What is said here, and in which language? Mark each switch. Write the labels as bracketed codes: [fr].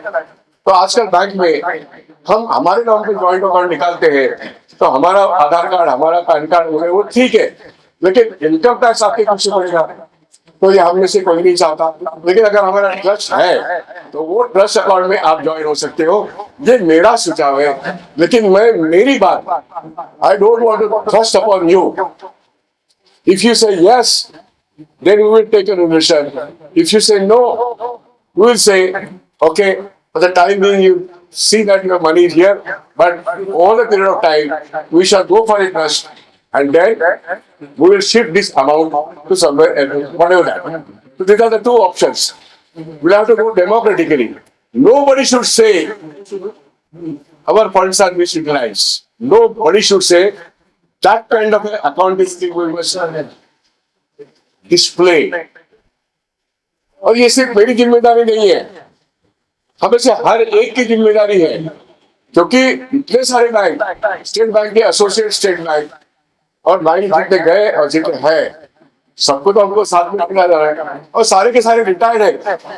[hi] तो आजकल बैंक में हम हमारे नाम पे जॉइंट अकाउंट निकालते हैं, तो हमारा आधार कार्ड, हमारा पैन कार्ड हो गए, वो ठीक है, लेकिन इनकम टैक्स आपके पीछे पड़ेगा, तो ये हम में से कोई नहीं चाहता। लेकिन अगर हमारा ट्रस्ट है तो वो ट्रस्ट अकाउंट में आप ज्वाइन हो सकते हो। ये मेरा सुझाव है, लेकिन मेरी बात, [en] I don't want to trust upon you. If you say yes, then we will take a decision. If you say no, we will say, okay, for the time being you see that your money is here, but over the period of time, we shall go for a trust, and then we will shift this amount to somewhere else, whatever that. So these are the two options. We'll have to go democratically. Nobody should say our funds are misutilized. Nobody should say that kind of accounting we must display. [hi] और ये सिर्फ मेरी जिम्मेदारी नहीं है, हमें से हर एक की जिम्मेदारी है, क्योंकि इतने सारे बैंक, स्टेट बैंक के एसोसिएट स्टेट बैंक और बैंक जितने गए और जितने हैं, सबको तो हमको साथ में रखना जा रहा है, और सारे के सारे रिटायर्ड है।